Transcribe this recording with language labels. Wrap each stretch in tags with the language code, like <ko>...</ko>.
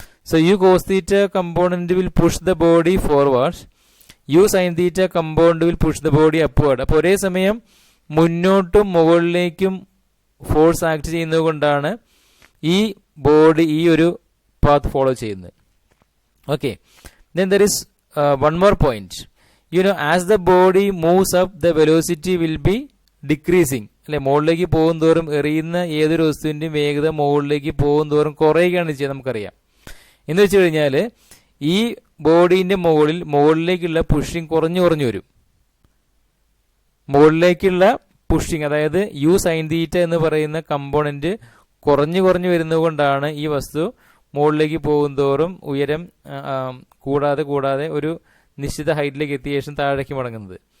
<en>So you cos theta component will push the body forward, you sine theta component will push the body upward.</en> <ml>അപ്പോൾ ഒരേ സമയം മുന്നോട്ടും മുകളിലേക്കും force act ചെയ്യുന്നത് കൊണ്ടാണ് ഈ ബോഡി ഈ ഒരു പാത്ത് ഫോളോ ചെയ്യുന്നത്.</ml> <en>Okay, then there is one more point. You know, as the body moves up, the velocity will be decreasing.</en> <ml>അല്ലെ, മുകളിലേക്ക് പോകും തോറും എറിയുന്ന ഏതൊരു വസ്തുവിൻ്റെയും വേഗത മുകളിലേക്ക് പോകും തോറും കുറയുകയാണ് ചെയ്യുന്നത്, നമുക്കറിയാം. എന്ന് വെച്ച് കഴിഞ്ഞാൽ ഈ ബോഡീൻ്റെ മുകളിലേക്കുള്ള പുഷിങ് കുറഞ്ഞു വരും. മുകളിലേക്കുള്ള പുഷിങ്, അതായത് യു സൈൻ തീറ്റ എന്ന് പറയുന്ന കമ്പോണന്റ് കുറഞ്ഞു വരുന്നത് കൊണ്ടാണ് ഈ വസ്തു മുകളിലേക്ക് പോകും തോറും ഉയരം കൂടാതെ ഒരു നിശ്ചിത ഹൈറ്റിലേക്ക് എത്തിയ ശേഷം താഴേക്ക് മടങ്ങുന്നത്.</ml>